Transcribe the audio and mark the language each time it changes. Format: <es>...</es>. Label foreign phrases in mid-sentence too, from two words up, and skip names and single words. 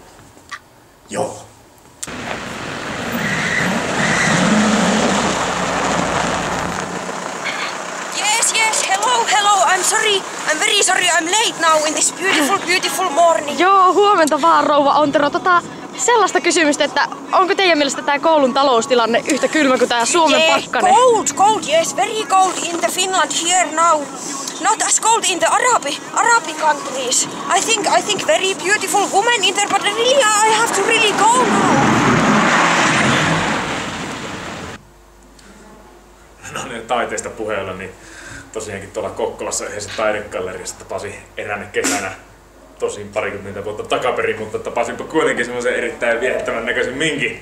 <fi>Joo.</fi> <en>Yes, hello, I'm sorry. I'm very sorry, I'm late now in this beautiful morning.</en> <fi>Joo, huomenta vaan rouva Ontero. Sellaista kysymystä, että onko teidän mielestä tää koulun taloustilanne yhtä kylmä kuin tää Suomen pakkanen?</fi> <en>Cold, yes, very cold in the Finland here now. not as cold in the Arabic countries. I think very beautiful woman in there, but really I have to really go now.</en> <fi>No niin, taiteesta puheella, niin tosiaankin tuolla Kokkolassa yhdessä taidegalleriassa tapasin eräänä kesänä, tosin parikymmentä vuotta takaperin, mutta tapasinpa kuitenkin semmoisen erittäin viehättävän näköisen minkin.</fi>